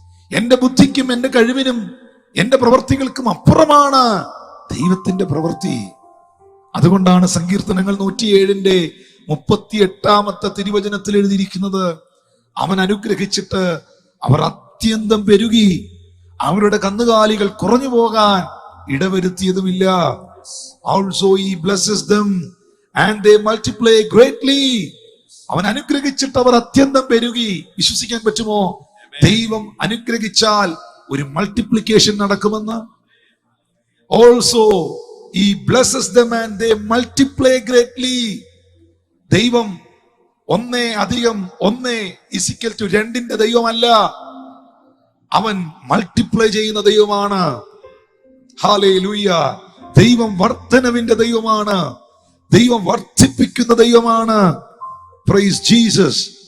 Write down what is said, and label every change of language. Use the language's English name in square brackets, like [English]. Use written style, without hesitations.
[Malayalam] എന്റെ ബുദ്ധിക്കും എന്റെ കഴിവിനും എന്റെ പ്രവൃത്തികൾക്കും അപ്പുറമാണ് ദൈവത്തിന്റെ പ്രവൃത്തി. അതുകൊണ്ടാണ് സങ്കീർത്തനങ്ങൾ 107:38 തിരുവചനത്തിൽ എഴുതിയിരിക്കുന്നത്, അവൻ അനുഗ്രഹിച്ചിട്ട് അവർ അത്യന്തം പെരുകി, അവരുടെ കന്നുകാലികൾ കുറഞ്ഞു പോകാൻ ഇടവരുത്തിയതുമില്ല. [English] Also he blesses them and they multiply greatly. [Malayalam] അവൻ അനുഗ്രഹിച്ചിട്ട് അവർ അത്യന്തം പെരുകി. വിശ്വസിക്കാൻ പറ്റുമോ? ദൈവം അനുഗ്രഹിച്ചാൽ ഒരു മൾട്ടിപ്ലിക്കേഷൻ നടക്കുമെന്ന്. [English] Also he blesses them and they multiply greatly. [Malayalam] ദൈവം 1+1=2 ദൈവമല്ല, അവൻ മൾട്ടിപ്ലൈ ചെയ്യുന്ന ദൈവമാണ്. ഹല്ലേലൂയ. ദൈവം വർധനവിന്റെ ദൈവമാണ്, ദൈവം വർദ്ധിപ്പിക്കുന്ന ദൈവമാണ്. [English] Praise Jesus.